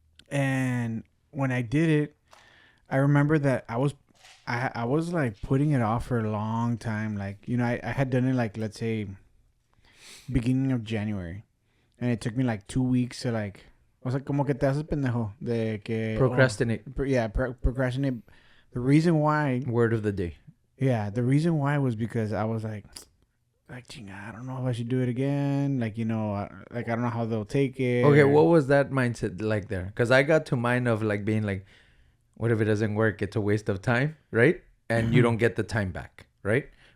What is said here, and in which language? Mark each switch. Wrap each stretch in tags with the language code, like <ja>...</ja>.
<en>And when I did it, I remember that I was like putting it off for a long time. Like, you know, I had done it like, let's say, beginning of January, and it took me like 2 weeks to like.</en> <es>O sea, como que te haces pendejo de que</es> <en>Procrastinate. Procrastinate. The reason why, Word of the day. the reason why was because I was like, chinga, I don't know if I should do it again. Like, you know, I don't know how they'll take it. Okay, what was that mindset like there? Because I got to mine of like being like, what if it doesn't work? It's a waste of time, right? And you don't get the time back, right?</en>